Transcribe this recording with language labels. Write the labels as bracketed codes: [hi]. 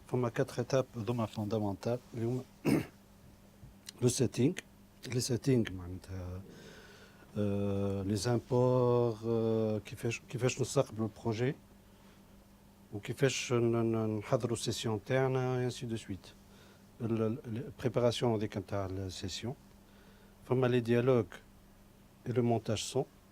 [fr] Il y a 4 étapes fondamentales. Le setting, les settings, les imports, [ar] كيفاش نستقبلوا البروجي وكيفاش نحضروا السيسيون تاعنا [fr] et ainsi de suite. [ar] البريباراسيون هذيك نتاع السيسيون. [fr] فما les dialogues et le montage son.